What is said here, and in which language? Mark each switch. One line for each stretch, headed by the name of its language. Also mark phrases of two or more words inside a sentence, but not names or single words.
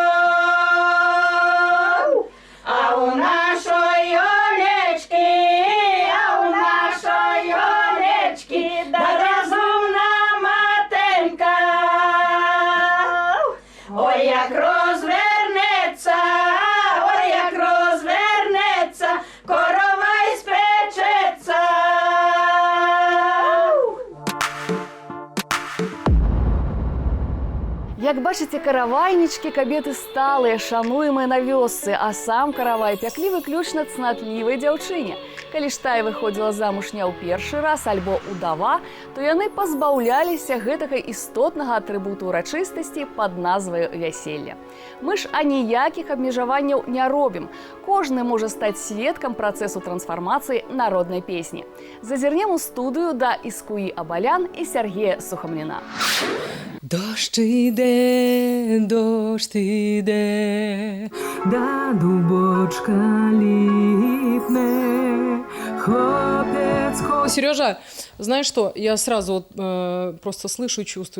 Ukrainian: А у нашої Олечки, да розумна матенька. Ой, як розвернеться, коровай спечеться.
Belarusian: Як бачыце, каравайнічкі кабеты сталыя, шануемыя на вёсцы, а сам каравай пяклі выключна цнатлівай дзяўчыне. Калі ж тая выходзіла замуж не ў першы раз альбо удава, то яны пазбаўляліся гэтага істотнага атрыбуту ўрачыстасці пад назваю вяселля. Мы ж аніякіх абмежаванняў не робім. Кожны можа стаць сведкам працэсу трансфармацыі народнай песні. Зазірнем у студыю да Іскуі Абалян і Сергея Сухамліна.
Ukrainian: Дощ іде, да дубочка липне, хлопец.
Russian: Сережа, знаешь что, я сразу вот, просто слышу и чувствую.